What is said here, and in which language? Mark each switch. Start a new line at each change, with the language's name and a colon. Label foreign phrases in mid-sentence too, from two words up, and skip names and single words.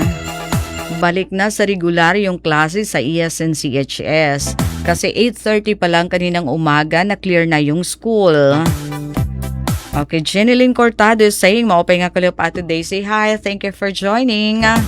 Filipino: Balik na sa regular yung klase sa ESNCHS. Kasi 8:30 pa lang kaninang umaga na clear na yung school.
English: Okay, Jeneline Cortado is saying,
Waray: maupay nga kalip Ate Daisy.
English: Hi, thank you for joining.